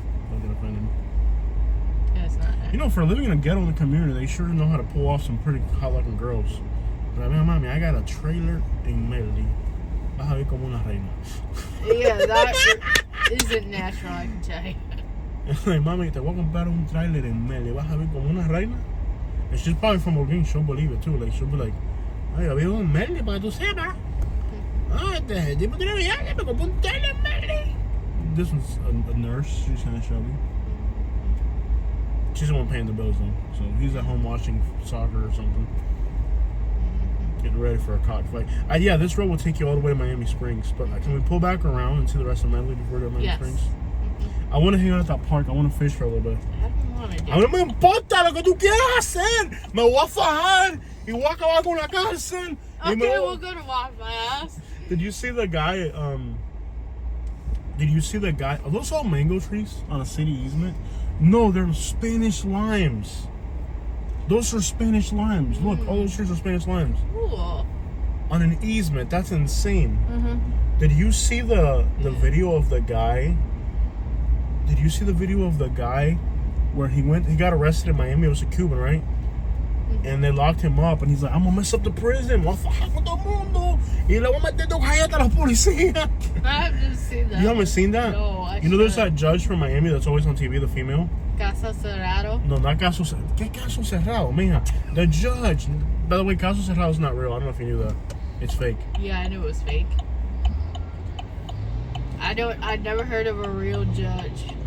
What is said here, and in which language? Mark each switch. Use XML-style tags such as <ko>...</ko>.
<en>Don't get offended. Yeah, it's not. You know, for living in a ghetto in the community, they sure know how to pull off some pretty hot-looking girls. But I mean, mommy, I got a trailer in Medley.</en> <es>Vas a ver como una reina.</es> <en>Yeah, that isn't natural, I can tell you.</en> <es>Like, mami, te voy a comprar un trailer en Medley. Vas a ver como una reina.</es> <en>And she's probably from Holguín. She'll believe it too. Like, she'll be like,</en> <es>ay, yo vivo en Medley para que tú sepas. Ah, este tipo tiene viaje, me compré un trailer en Medley.</es> <en>This one's a nurse. She's kind of shelly. She's the one paying the bills though. So he's at home watching soccer or something. Getting ready for a cockfight. Yeah, this road will take you all the way to Miami Springs. But can we pull back around and see the rest of Medley before we go to Miami Springs? I want to hang out at that park. I want to fish for a little bit. I don't want to do</en> <es>A mí no me importa lo que tú quieras hacer. Me voy a fajar y voy a acabar con la cárcel.</es> <en>Okay, we'll go to Waffle House. Did you see the guy? Did you see the guy? Are those all mango trees on a city easement? No, they're Spanish limes. Those are Spanish limes. Look, all those trees are Spanish limes. Cool. On an easement. That's insane. Mm-hmm. Did you see the video of the guy? Did you see the video of the guy where he got arrested in Miami? It was a Cuban, right? Mm-hmm. And they locked him up, and he's like, I'm gonna mess up the prison.</en> <es>Voy a fajar con todo el mundo. Y le voy a meter dos galletas a la policía.</es> <en>I haven't seen that. You haven't seen that? No, You know, there's that judge from Miami that's always on TV, the female.</en> <es>Casa Cerrado.</es> <en>No, not Caso Cerrado.</en> <es>¿Qué Caso Cerrado, mija?</es> <en>The judge. By the way, Caso Cerrado is not real. I don't know if you knew that. It's fake. Yeah, I knew it was fake. I'd never heard of a real judge.</en>